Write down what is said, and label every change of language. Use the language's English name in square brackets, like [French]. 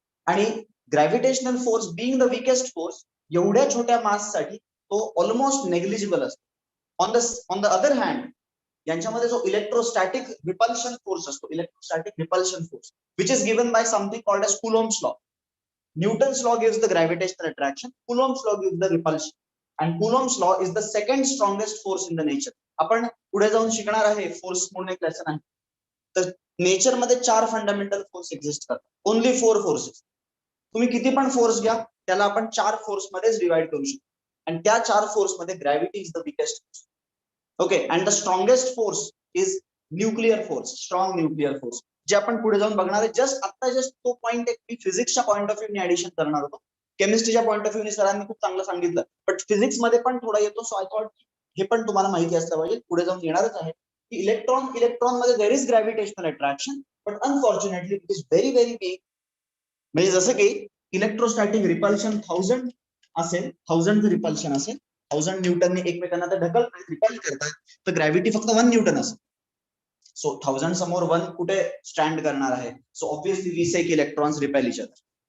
[Marathi] आणि [English] gravitational force being the weakest force [Marathi] एवढ्या छोट्या मास साठी तो ऑलमोस्ट नेग्लिजिबल असतो. ऑन द अदर हँड यांच्यामध्ये जो इलेक्ट्रोस्टॅटिक रिपल्शन फोर्स असतो, electrostatic repulsion force, [English] Which is given by something called as Coulomb's law. Newton's law gives the gravitational attraction, Coulomb's law gives the repulsion, and Coulomb's law is the second strongest force in the nature. [Marathi] आपण पुढे जाऊन शिकणार आहे force म्हणून एक lesson आहे. तर nature मध्ये 4 फंडामेंटल फोर्स एक्झिस्ट करतात, ओनली 4 फोर्सेस. तुम्ही किती पण फोर्स घ्या, त्याला आपण 4 फोर्स मध्येच डिवाइड करू शकतो. आणि त्या 4 फोर्स मध्ये [English] Gravity is the weakest force. Okay, and the strongest force is nuclear force, strong nuclear force, [Marathi] जे आपण पुढे जाऊन बघणार आहे. जस्ट तो पॉईंट एक मी फिजिक्सच्या पॉईंट ऑफ व्ह्यूने ऍडिशन करणार होतो. केमिस्ट्रीच्या पॉईंट ऑफ व्ह्यूने सरांनी खूप चांगलं सांगितलं, बट फिजिक्स मध्ये पण थोडा येतो. [English] so I thought [Marathi] हे पण तुम्हाला माहिती असलं पाहिजे, पुढे जाऊन येणारच आहे की इलेक्ट्रॉन मध्ये [English] There is gravitational attraction, but unfortunately it is very very weak. [Marathi] म्हणजे जसं की इलेक्ट्रोस्टॅटिक रिपल्शन 1000 असेल, 1000 रिपल्शन असेल, 1000 न्यूटनने एकमेकांना तर रिपल करतात, तर ग्रॅव्हिटी फक्त 1 न्यूटन असेल. सो 1000 समोर 1 कुठे स्टँड करणार आहे? [English] So obviously we say की electrons repel each other.